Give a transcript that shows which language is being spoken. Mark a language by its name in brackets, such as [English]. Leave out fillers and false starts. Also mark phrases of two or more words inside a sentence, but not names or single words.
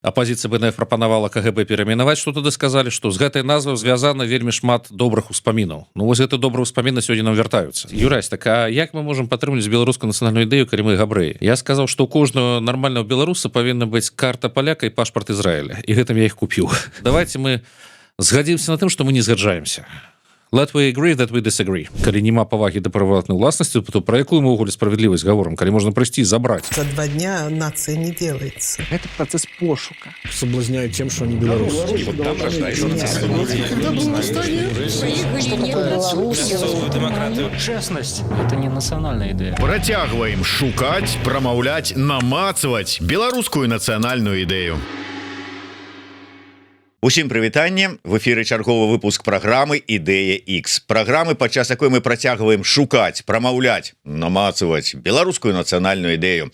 [Belarusian] апозіцыя БНФ прапанавала КГБ перайменаваць, што тады сказалі, што з гэтай назвай звязана вельмі шмат добрых успамінаў. Ну вось гэты добрыя ўспаміны сёння нам вяртаюцца. Юрась, так а як мы можам падтрымліваць беларускую нацыянальную ідэю, калі мы габрэі? Я сказаў, што у кожнага нармальнага беларуса павінна быць карта паляка і пашпарт Ізраіля, і гэтым я іх купіў. Давайте мы згадзімся на тым, што мы не згаджаемся. [English] Let we agree that we disagree. [Belarusian] Калі няма павагі да прыватнай уласнасці, то пра якую мы ўвогуле справядлівасць гаворым, калі можна прыйсці і забраць? [Russian] За 2 дня нация не делается. Это процесс пошука. Соблазняют тем, что они белорусы. Честность – это не национальная идея. [Belarusian] Працягваем шукаць, прамаўляць, намацваць беларускую нацыянальную ідэю. Усім прывітанне, в эфіры чарговы выпуск праграмы «Ідэя X». Праграмы, падчас якой мы працягваем шукаць, прамаўляць, намацваць беларускую нацыянальную ідэю.